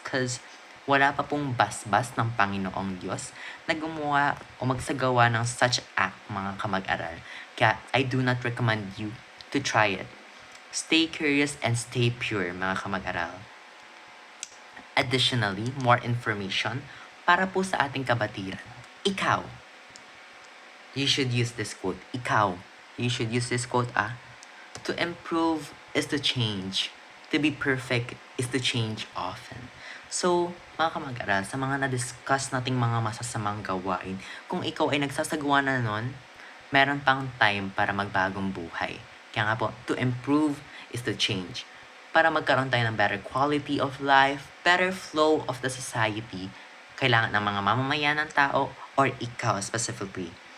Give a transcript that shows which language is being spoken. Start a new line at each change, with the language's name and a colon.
Filipino: Because wala pa pong basbas ng Panginoong Diyos na gumawa o magsagawa ng such act, mga kamag-aral.
English: Kaya I do not recommend you to try it. Stay curious and stay pure,
Filipino: mga kamag-aral. Additionally, more information para po sa ating kabatiran.
English: Ikaw, you should use this quote. Ikaw, you should use this quote, To improve is to change. To be perfect is to change often.
Filipino: So, mga kamag-aral, sa mga na-discuss nating mga masasamang gawain, kung ikaw ay nagsasagawa na nun, meron pang time para magbagong buhay. Kaya nga po,
English: to improve is to change.
Filipino: Para magkaroon tayo ng
English: better quality of life, better flow of the society,
Filipino: kailangan ng mga mamamayan ng tao or ikaw specifically.